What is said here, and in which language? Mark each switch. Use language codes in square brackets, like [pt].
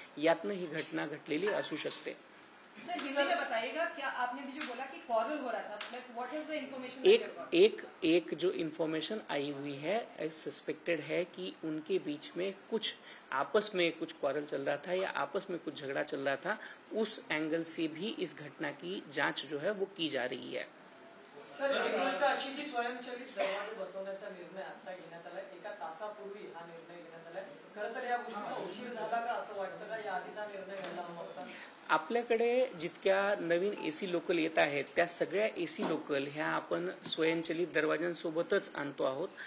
[mr] यातनं ही घटना घडलेली असू शकते. [hi] सर, हिंदी में बताइएगा क्या आपने भी जो बोला कि क्वारल हो रहा था, [en] Like what is the information? [hi] एक जो इन्फॉर्मेशन आई हुई है, सस्पेक्टेड है कि उनके बीच में कुछ आपस में कुछ क्वारल चल रहा था या आपस में कुछ झगड़ा चल रहा था. उस एंगल से भी इस घटना की जांच जो है वो की जा रही है. [mr] सर, एक गोष्ट अशी की स्वयंचलित दरवाजे बसवण्याचा निर्णय आता घेण्यात आला. एका तासापूर्वी हा निर्णय घेण्यात आला. खरं तर या गोष्टीला उशीर झाला का असं वाटतं का? याआधीचा निर्णय घ्यायला हवा होता. आपल्याकडे जितक्या नवीन एसी लोकल येत आहेत त्या सगळ्या एसी लोकल ह्या आपण स्वयंचलित दरवाजांसोबतच आणतो आहोत.